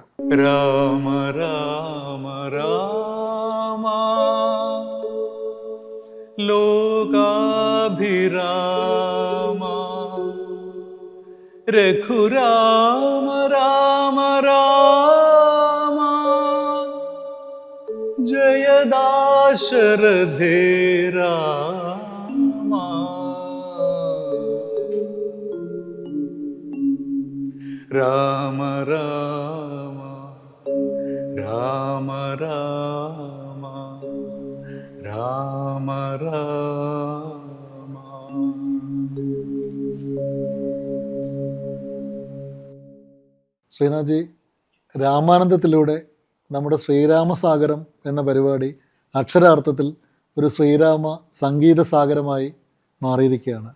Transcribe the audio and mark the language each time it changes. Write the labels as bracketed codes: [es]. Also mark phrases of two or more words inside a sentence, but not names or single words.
[sa] രാമ രാമ രാമ ലോകാഭിരാമ, രഘുരാമ രാമ രാമ, दाशरथे रामा राम राम राम राम राम राम. [ml] ശ്രീനാഥ്ജി, രാമാനന്ദത്തിലൂടെ നമ്മുടെ ശ്രീരാമസാഗരം എന്ന പരിപാടി അക്ഷരാർത്ഥത്തിൽ ഒരു ശ്രീരാമ സംഗീത സാഗരമായി മാറിയിരിക്കുകയാണ്.